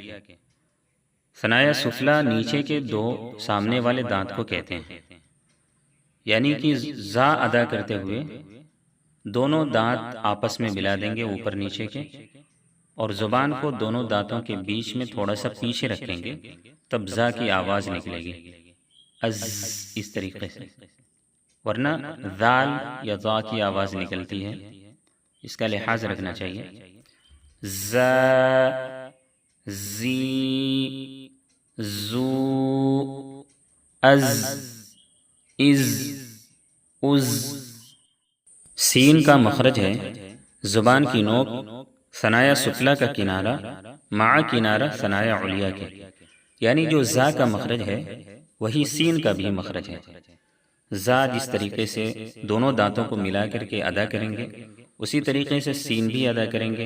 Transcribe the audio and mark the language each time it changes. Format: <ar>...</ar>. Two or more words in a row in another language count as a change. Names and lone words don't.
<ur>ثنایا سفلی نیچے کے دو سامنے والے دانت کو کہتے ہیں، یعنی کہ زا ادا کرتے ہوئے دونوں دانت آپس میں ملا دیں گے اوپر نیچے کے، اور زبان کو دونوں دانتوں کے بیچ میں تھوڑا سا پیچھے رکھیں گے، تب زا کی آواز نکلے گی، از، اس طریقے سے۔ ورنہ ذال یا ذا کی آواز نکلتی ہے، اس کا لحاظ رکھنا چاہیے۔ زا، زی، زو، از، از، از۔ سین کا مخرج ہے زبان کی نوک ثنایا سفلی کا کنارہ مع کنارہ ثنایا علیہ کے، یعنی جو زا کا مخرج ہے وہی سین کا بھی مخرج ہے۔ زا جس طریقے سے دونوں دانتوں کو ملا کر کے ادا کریں گے، اسی طریقے سے سین بھی ادا کریں گے۔</ur>